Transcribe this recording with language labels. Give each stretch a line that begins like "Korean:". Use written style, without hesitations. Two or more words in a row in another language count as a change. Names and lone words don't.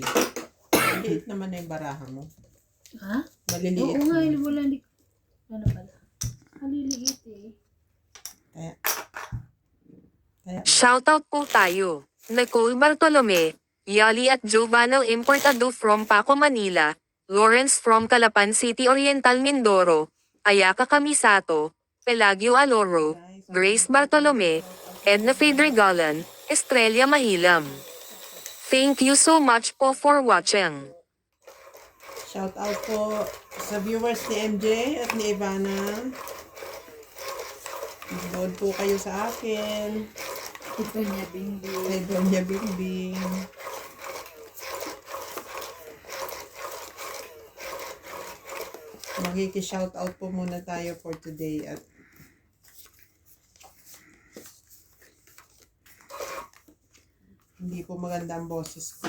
Filipino: Maliit naman na yung baraha mo. Ha? Maliliit. Oo nga, mo. wala hindi. Ano pala? Maliliit eh. Kaya, Shoutout po tayo. Nicole Bartolome, Yali at Giovanna Importado from Paco, Manila, Lawrence from Calapan City Oriental, Mindoro, Ayaka Kamisato, Pelagio Aloro, Grace Bartolome, Edna Fedregalan, Estrella Mahilam.
English: Thank you so much po for watching. shout out
Filipino: po sa viewers ni MJ at ni Ivana. Nanood po kayo sa akin. Ito niya, Bingbi. Kay Donya Bingbing. Magkiki-shoutout po muna tayo
English: for today
Filipino: at hindi po maganda ang boses ko.